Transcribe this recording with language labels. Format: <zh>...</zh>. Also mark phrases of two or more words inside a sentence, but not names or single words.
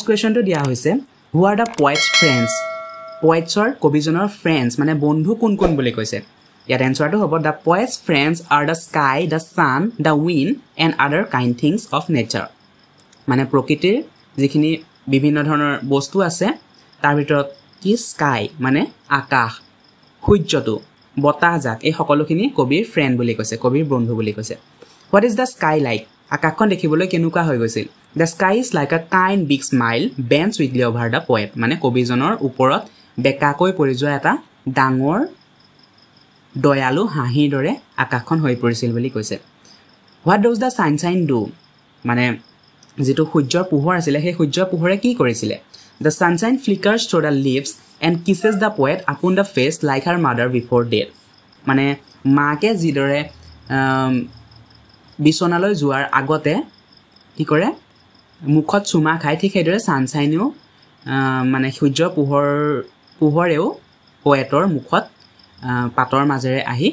<as>কোৱেশ্চনটো দিয়া হৈছে</as> <en>who are the poets friends</en> <as>পয়েটছৰ কবিজনৰ ফ্ৰেণ্ডছ মানে বন্ধু কোন কোন বুলি কৈছে ইয়াত এনসাৰটো হ'ব</as> <en>the poets friends are the sky the sun the wind and other kind things of nature</en> <as>মানে প্ৰকৃতিৰ যিখিনি বিভিন্ন ধৰণৰ বস্তু আছে তাৰ ভিতৰত কি স্কাই মানে আকাশ সূৰ্যটো বতাহজাক এই সকলোখিনি কবিৰ ফ্ৰেণ্ড বুলি কৈছে কবিৰ বন্ধু বুলি কৈছে</as> <en>What is the sky like?</en> <as>আকাশখন দেখিবলৈ কেনেকুৱা হৈ গৈছিল</as> <en>The sky is like a kind big smile bent sweetly over the poet</en> <as>মানে কবিজনৰ ওপৰত বেকাকৈ পৰি যোৱা এটা ডাঙৰ দয়ালু হাঁহিৰ দৰে আকাশখন হৈ পৰিছিল বুলি কৈছে</as> <en>What does the sunshine do?</en> <as>মানে যেটো সূৰ্যৰ পোহৰ আছিল সেই সূৰ্যৰ পোহৰে কি কৰিছিল</as> <en>The sunshine flickers through the leaves and kisses the poet upon the face like her mother before death</en> <as>মানে মাকে যিদৰে বিছনালৈ যোৱাৰ আগতে কি কৰে মুখত চুমা খাই ঠিক সেইদৰে সানশাইনেও মানে সূৰ্যৰ পোহৰেও পোয়েটৰ মুখত পাতৰ মাজেৰে আহি</as>